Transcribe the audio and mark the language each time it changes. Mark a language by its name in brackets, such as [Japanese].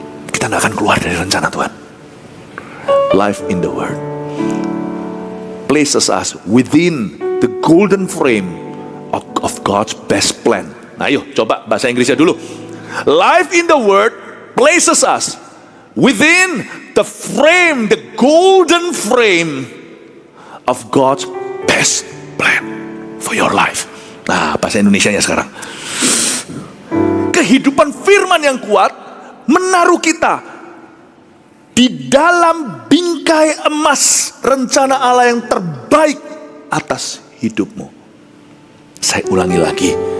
[Indonesian] Kita tidak akan keluar dari rencana Tuhan. [English] Life in the word places us within the golden frame of God's best plan. [Indonesian] Nah, ayo coba bahasa Inggrisnya dulu. [English] Life in the word places us within the frame, the golden frame of God's best plan for your life. [Indonesian] Nah, bahasa Indonesianya sekarang. Kehidupan firman yang kuat menaruh kita Di dalam bingkai emas rencana Allah yang terbaik atas hidupmu. Saya ulangi lagi.